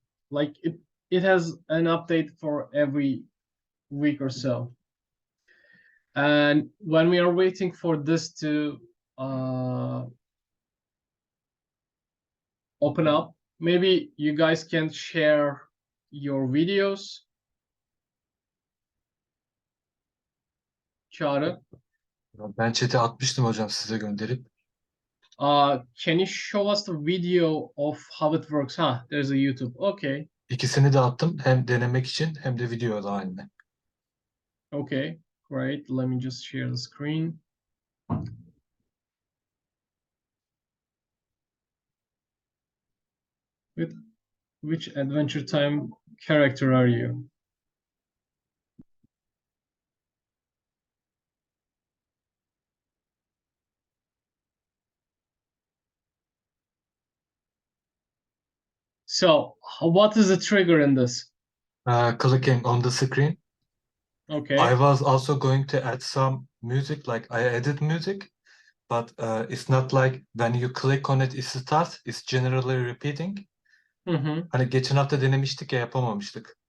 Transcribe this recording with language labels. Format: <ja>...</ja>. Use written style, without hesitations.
<en>Like it has an update for every week or so. And when we are waiting for this to open up, maybe you guys can share your videos. Çağrı.</en> <tr>Ben chat'e atmıştım hocam size gönderip.</tr> <en>Can you show us the video of how it works? There's a YouTube. Okay.</en> <tr>İkisini de attım. Hem denemek için hem de video da halinde.</tr> <en>Okay, great. Let me just share the screen. With which Adventure Time character are you? So, what is the trigger in this? Clicking on the screen. Okay. I was also going to add some music, like I added music, but it's not like when you click on it, it starts. It's generally repeating.</en> <tr>Hani geçen hafta denemiştik ya, yapamamıştık.</tr>